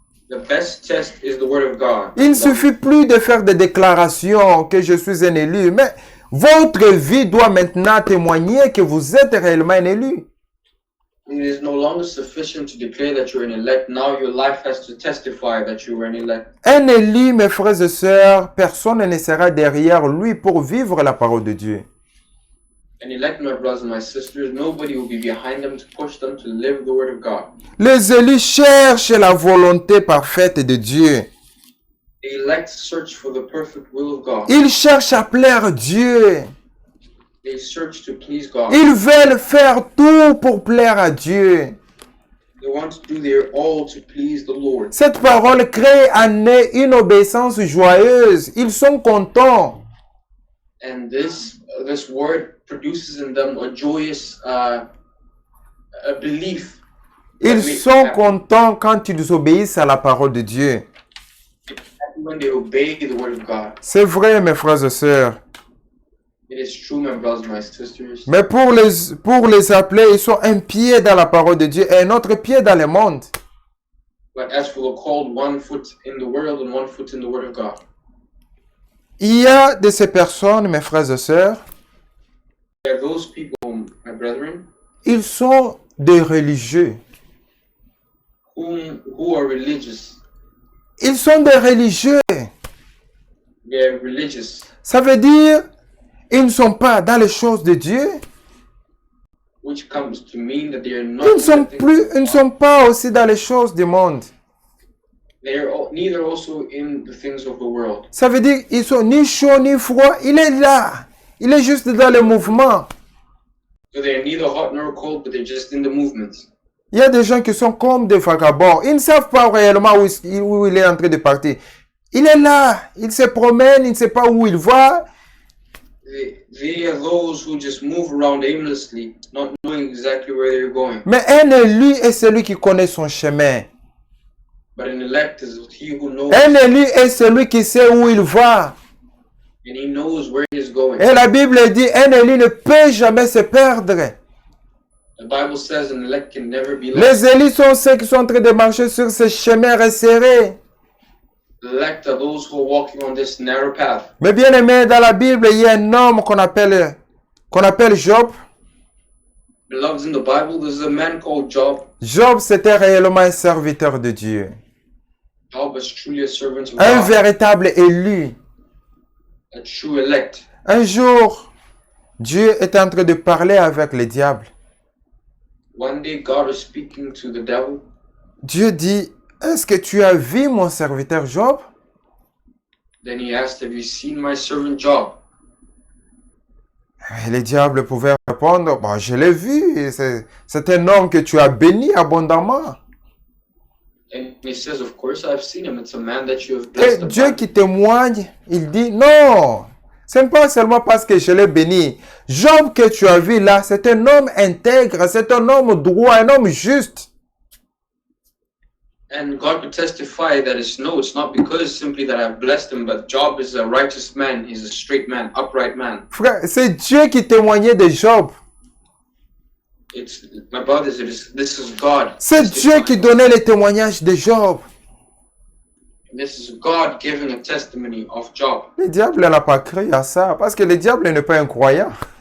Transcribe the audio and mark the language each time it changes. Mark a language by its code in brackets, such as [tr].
[en] The best test is the word of God. [fr] Il ne suffit plus de faire des déclarations que je suis un élu, mais votre vie doit maintenant témoigner que vous êtes réellement un élu. [en] It is no longer sufficient to declare that you're an elect. Now your life has to testify that you are an elect. [fr] Un élu, mes frères et sœurs, personne ne sera derrière lui pour vivre la parole de Dieu. [en] An elect, my brothers and my sisters, nobody will be behind them to push them to live the word of God. [fr] Les élus cherchent la volonté parfaite de Dieu. [en] The elect search for the perfect will of God. [fr] Ils cherchent à plaire Dieu. [en] They search to please God. [fr] Ils veulent faire tout pour plaire à Dieu. [en] They want to do their all to please the Lord. [fr] Cette parole crée en eux une obéissance joyeuse. Ils sont contents. [en] And this word produces in them a joyous a belief. [fr] Ils sont contents quand ils obéissent à la parole de Dieu. [en] When they obey the word of God. [fr] C'est vrai, mes frères et sœurs. [en] It is true, my brothers and my sisters. [fr] Mais pour les appeler, ils sont un pied dans la parole de Dieu et un autre pied dans le monde. [en] But as for the called, one foot in the world and one foot in the word of God. [fr] Il y a de ces personnes, mes frères et sœurs, [en] There are those people, my brethren, [fr] ils sont des religieux. [en] who are religious. [fr] Ils sont des religieux. [en] They are religious. [fr] Ça veut dire, ils ne sont pas dans les choses de Dieu. [en] Which comes to mean that they are not. [fr] Ils ne sont pas aussi dans les choses du monde. [en] They are neither also in the things of the world. [fr] Ça veut dire, ils sont ni chauds ni froids. Il est là. Il est juste dans le mouvement. [en] So they are neither hot nor cold, but they're just in the movement. [fr] Il y a des gens qui sont comme des vagabonds. Ils ne savent pas réellement où il est en train de partir. Il est là. Il se promène. Il ne sait pas où il va. [en] They are those who just move around aimlessly, not knowing exactly where they're going. [fr] Mais un élu est celui qui connaît son chemin. [en] But an elect is he who knows, [fr] Un élu est celui qui sait où il va. [en] and he knows where he is going. [fr] Et la Bible dit, un élu ne peut jamais se perdre. [en] The Bible says an elect can never be lost. [fr] Les élus sont ceux qui sont en train de marcher sur ce chemin resserré. [en] Elect are those who are walking on this narrow path. [fr] Mais bien aimé, dans la Bible, il y a un homme qu'on appelle Job. [en] Beloved, in the Bible, there's a man called Job. [fr] Job, c'était réellement un serviteur de Dieu. [en] Job was truly a servant of [fr] Un [en] God, [fr] véritable élu. [en] a true elect. [fr] Un jour, Dieu était en train de parler avec le diable. [en] one day God was speaking to the devil. [fr] Dieu dit, est-ce que tu as vu mon serviteur Job? [en] Then he asked, have you seen my servant Job? [fr] Et le diable pouvait répondre, bah, je l'ai vu, c'est un homme que tu as béni abondamment. [en] And he says, of course I've seen him. It's a man that you have [fr] Et [en] blessed. [fr] Dieu qui témoigne, il dit, non, ce n'est pas seulement parce que je l'ai béni. Job que tu as vu là, c'est un homme intègre, c'est un homme droit, un homme juste. [en] And God could testify that it's not because simply that I've blessed him, but Job is a righteous man. He's a straight man, upright man. [fr] Frère, c'est Dieu qui témoignait de Job. [en] It's my brothers. This is God. [fr] C'est Dieu qui donnait les témoignages de Job. [en] This is God giving a testimony of Job. [fr] Le diable n'a pas cru à ça, parce que le diable n'est pas un croyant.